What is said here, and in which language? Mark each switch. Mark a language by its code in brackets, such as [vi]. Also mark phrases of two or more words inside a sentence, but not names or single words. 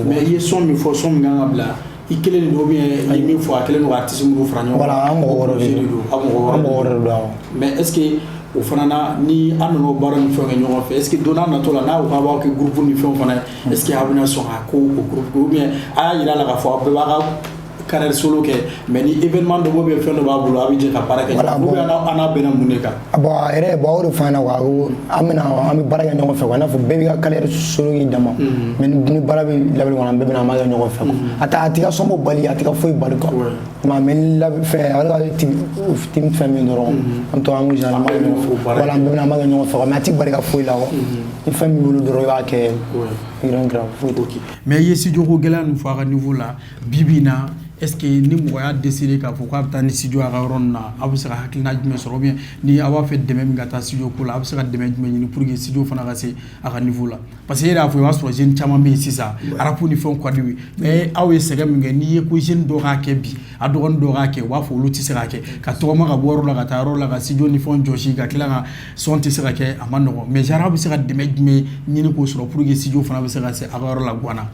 [bm] mais i ye son min fɔ son min kan ka bila i kelen de don [fr] ou bien [bm] i ye min fɔ a kelen don ka artiste minnu fara ɲɔgɔn kan? Voilà an mɔgɔ wɛrɛ de don awɔ [fr] mais est ce que [bm] o fana na ni an nan'o baara ni fɛnw kɛ ɲɔgɔn fɛ [fr] est ce que [bm] don n'a nataw la n'a ko k'a b'aw kɛ groupe ni fɛnw fana [fr] est ce que [bm] a bɛna sɔn k'a ko o groupe [fr] ou bien [bm] a y'a yira a la k'a fɔ a bɛɛ b'a ka [fr] carrière solo [bm] kɛ mais ni événement dɔ bɛ fɛn dɔ b'a bolo a bɛ jɛ ka baara kɛ ɲɔgɔn [fr] ou bien [bm] an n'a bɛnna mun de kan? Bon a yɛrɛ o de fɔ an ɲɛna quoi an bɛ baara kɛ ɲɔgɔn fɛ quoi i n'a fɔ bɛɛ b'i ka [fr] carrière solo [bm] k'i dama mais ni baara bɛ labɛn kɔnɔ an bɛɛ bɛna an b'a kɛ ɲɔgɔn fɛ quoi a tɛ ka sɔnbɔ bali a tɛ ka foyi bali quoi mais ni fɛn ale ka team fɛn min dɔrɔn an to an ko genre an b'a kɛ ɲɔgɔn fɛ voilà an bɛɛ bɛna an b'a kɛ ɲɔgɔn fɛ quoi mais a tɛ bali ka foyi la quoi ni fɛn min bolo dɔrɔn i b'a kɛ [fr] rien grave [bm] foyi t'o kɛ. Mais i ye studio ko gɛlɛya ninnu fɔ a ka niveau la bi bi in na [fr] est ce que [bm] ni mɔgɔ y'a décidé k'a fɔ k'a bɛ taa ni studio a ka yɔrɔ ninnu na aw bɛ se ka hakilina jumɛn sɔrɔ [fr] ou bien [bm] ni aw b'a fɛ dɛmɛ min ka taa studio ko la aw bɛ se ka dɛmɛ jumɛn ɲini [fr] pour que studio [bm] fana ka se a ka niveau la [fr] parce que [bm] e yɛrɛ y'a fɔ i b'a sɔrɔ jeune caman bɛ yen sisan rap ni fɛnw ka di u ye mais aw ye sɛgɛn min kɛ n'i ye ko jeune dɔ k'a kɛ bi a dɔgɔnin dɔ k'a kɛ u b'a fɔ olu tɛ se k'a kɛ ka tɔgɔma ka bɔ yɔrɔ la ka taa yɔrɔ la ka studio ni fɛnw jɔsi ka tila ka son tɛ se ka kɛ a ma nɔgɔn [fr] mais genre [bm] aw bɛ se ka dɛmɛ jumɛn ɲini k'o sɔrɔ [fr] pour que studio [bm] fana bɛ se ka se a ka yɔrɔ la Guana?